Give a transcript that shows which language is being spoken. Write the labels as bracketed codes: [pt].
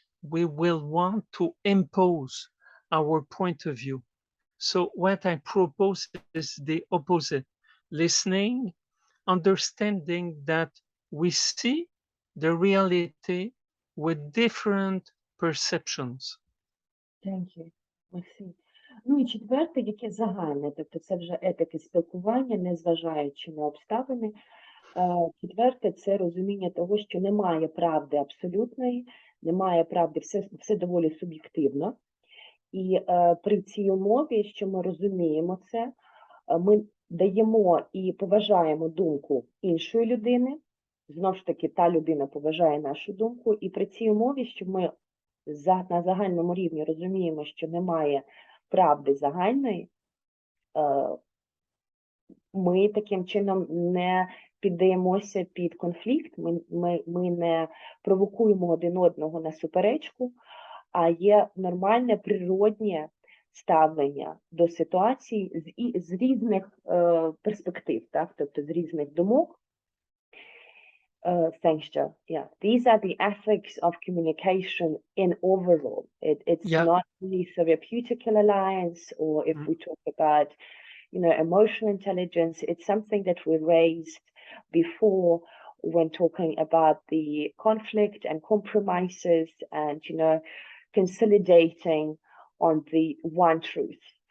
[en] We will want to impose our point of view. So what I propose is the opposite: listening, understanding that we see the reality with different perceptions. Thank you. Merci. [uk] Ну і четверте, яке загальне, тобто це вже етики спілкування, незважаючи на обставини. Четверте – це розуміння того, що немає правди абсолютної, немає правди, все доволі суб'єктивно. І при цій умові, що ми розуміємо це, ми даємо і поважаємо думку іншої людини, знову ж таки, та людина поважає нашу думку, і при цій умові, що ми на загальному рівні розуміємо, що немає правди загальної, ми таким чином не піддаємося під конфлікт, ми не провокуємо один одного на суперечку, а є нормальне, природнє ставлення до ситуації з різних перспектив, так? Тобто з різних думок. [en] Thanks, Joe. Yeah, these are the ethics of communication in overall. It's not really therapeutic alliance, or if we talk about, emotional intelligence, it's something that we raised before when talking about the conflict and compromises and, consolidating on the one truth.